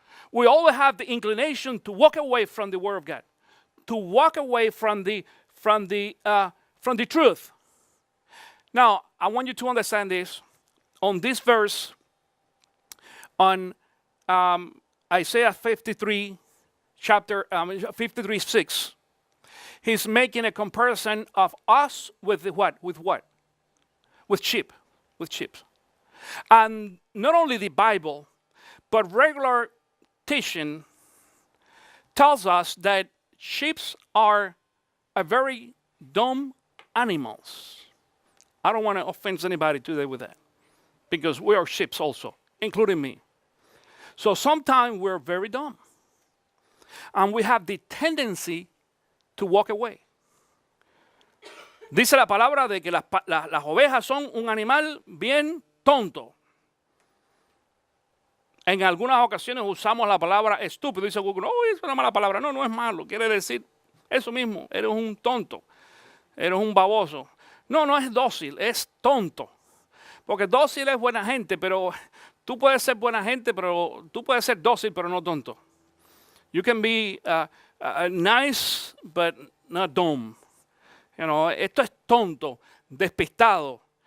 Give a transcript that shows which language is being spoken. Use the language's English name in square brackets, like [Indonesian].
[English] We always have the inclination to walk away from the Word of God, to walk away from the truth. Now, I want you to understand this. On this verse, on Isaiah 53, chapter 53:6, he's making a comparison of us with what? With what? With sheep. With sheep. And not only the Bible, but regular teaching tells us that sheep are a very dumb animals. I don't want to offend anybody today with that, because we are sheep also, including me. So sometimes we're very dumb, and we have the tendency to walk away. [Spanish] Dice la palabra de que las ovejas son un animal bien tonto. En algunas ocasiones usamos la palabra estúpido. Dice Google, no, es una mala palabra. No, no es malo. Quiere decir eso mismo. Eres un tonto. Eres un baboso. No, no es dócil, es tonto. Porque dócil es buena gente, pero tú puedes ser buena gente, pero tú puedes ser dócil, pero no tonto. [English] You can be nice, but not dumb. You know, [Spanish] esto es tonto, despistado.